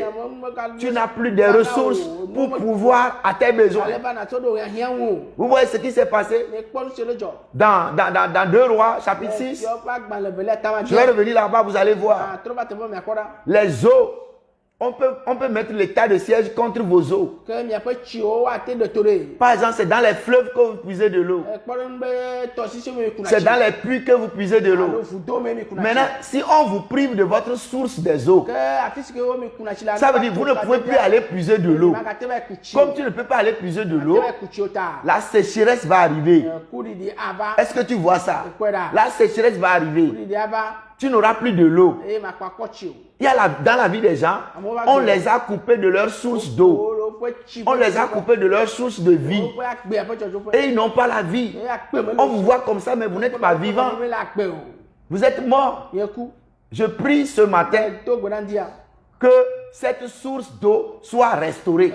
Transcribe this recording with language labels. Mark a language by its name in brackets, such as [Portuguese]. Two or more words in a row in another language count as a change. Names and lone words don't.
[French] Tu n'as plus de ressources pour pouvoir à tes besoins. Vous voyez ce qui s'est passé dans 2 Rois, chapitre 6. Je vais revenir là-bas, vous allez voir. Les eaux On peut mettre l'état de siège contre vos eaux. [Ewe] que miaƒe tsiwo woate de to ɖe. [French] Par exemple, c'est dans les fleuves que vous puisez de l'eau. [Ewe] Kpɔ ɖe ŋu be tɔsisi me kuna [French] C'est [Ewe] tsi. [French] dans les puits que vous puisez de [Ewe] Alo [French] l'eau. [Ewe] vudo me mi kuna [French] Maintenant, [Ewe] tsi. [French] si on vous prive de votre source des eaux, Que [Ewe] afi si ke wo mi kuna tsi la. [French] ça veut dire que vous ne pouvez plus aller puiser de l'eau. [Ewe] Magate va ku tsi. [French] Comme tu ne peux pas aller puiser de l'eau, [Ewe] va ku tsi o ta. [French] la sécheresse va arriver. [Ewe] Kuɖiɖi ava. [French] Est-ce que tu vois ça? [Ewe] Kpɔe ɖa. [French] La sécheresse va arriver. [Ewe] Kuɖiɖi ava. [French] Tu n'auras plus de l'eau. [Ewe] Eye makpa kpɔ tsi o. [French] Il y a dans la vie des gens, on les a coupés de leur source d'eau. On les a coupés de leur source de vie. Et ils n'ont pas la vie. On vous voit comme ça, mais vous n'êtes pas vivant. Vous êtes mort. Je prie ce matin que cette source d'eau soit restaurée.